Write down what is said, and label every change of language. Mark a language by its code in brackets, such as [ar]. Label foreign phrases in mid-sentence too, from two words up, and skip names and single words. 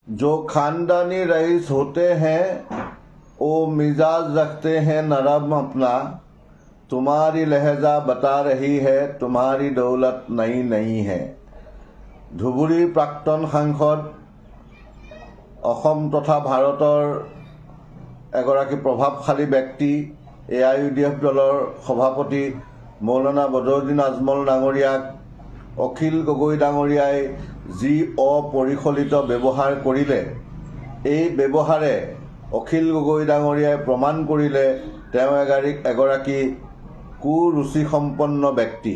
[ur] جو خاندانی رئیس ہوتے ہیں وہ مزاج رکھتے ہیں نرم اپنا. تمہاری لہجہ بتا رہی ہے تمہاری دولت نئی نہیں ہے. [as] ধুবুৰীৰ প্ৰাক্তন সাংসদ অসম তথা ভাৰতৰ এগৰাকী প্ৰভাৱশালী ব্যক্তি AIUDF দলৰ সভাপতি মৌলানা বদৰুদ্দিন আজমল ডাঙৰীয়াক অখিল গগৈ ডাঙৰীয়াই যি অপৰিকল্পিত ব্যৱহাৰ কৰিলে, এই ব্যৱহাৰে অখিল গগৈ ডাঙৰীয়াই প্ৰমাণ কৰিলে তেওঁ এগৰাকী কুৰুচিসম্পন্ন ব্যক্তি।